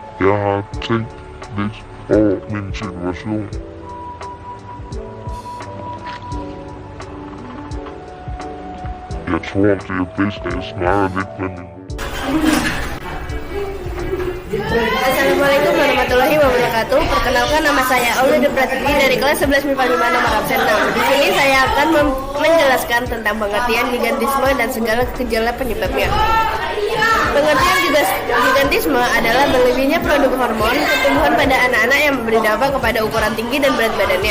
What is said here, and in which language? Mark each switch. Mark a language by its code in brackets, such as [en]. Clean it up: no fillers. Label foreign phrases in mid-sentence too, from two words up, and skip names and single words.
[da] har tænkt lidt over min situation. Jeg tror, det er bedst, at jeg snakker lidt med min mor. [ar] السلام عليكم ورحمة الله وبركاته. [id] Perkenalkan, nama saya Aulida Pratiti dari kelas 11 MIPA 5 nomor absen 6. Di sini saya akan menjelaskan tentang pengertian gigantisme dan segala gejala penyebabnya. Pengertian gigantisme adalah berlebihnya produk hormon pertumbuhan pada anak-anak yang memberi dampak kepada ukuran tinggi dan berat badannya.